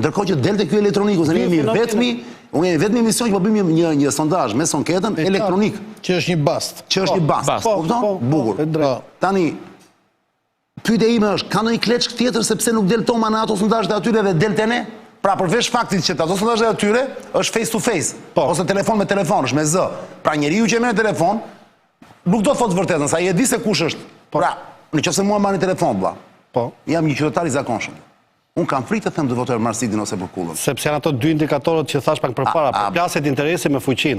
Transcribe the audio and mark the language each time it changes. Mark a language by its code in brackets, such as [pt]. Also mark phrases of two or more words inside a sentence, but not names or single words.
[sq] Ndërkohë që delte ky elektroniku, se ne jemi vetëm mision që po bëjmë një sondazh me anketën elektronik, që është një bast. Kupton? Bukur. Tani pyetja ime është, ka ndonjë kleçk tjetër sepse nuk del Toma në ato sondazhet e atyre dhe del te ne? Pra përveç faktit që ato sondazhet e atyre është [en] face to face, [sq] ose telefon me telefon, është me zë. Pra njeriu që merr telefon nuk do të thotë vërtetën, sa i e di se kush është. Pra, nëse mua marrin telefon vlla. Jam një qytetar i zakonshëm. Unë kam frikë të them të votoj Marsidin ose për Kullën. Sepse janë ato 2 indikatorët që thash pak përpara, plaset interesi me fuqinë.